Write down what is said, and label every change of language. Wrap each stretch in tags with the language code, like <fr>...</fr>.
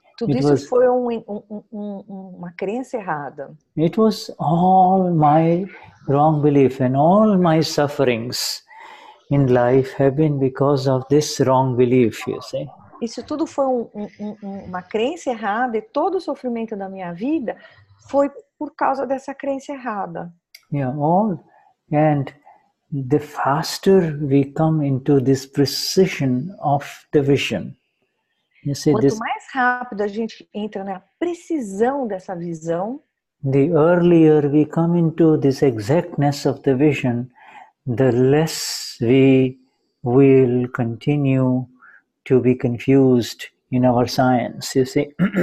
<pt>Tudo isso foi uma crença errada.</pt> <en>It was all my wrong belief, and all my sufferings in life have been because of this wrong belief, you see.</en> <pt>Isso tudo foi uma crença errada, e todo o sofrimento da minha vida foi por causa dessa crença errada.</pt> <en>Yeah, and the faster we come into this precision of the vision. You see,</en> <pt>quanto mais rápido a gente entra na precisão dessa visão,</pt> <en>the earlier we come into this exactness of the vision, the less we will continue to be confused in our science, you see.</en>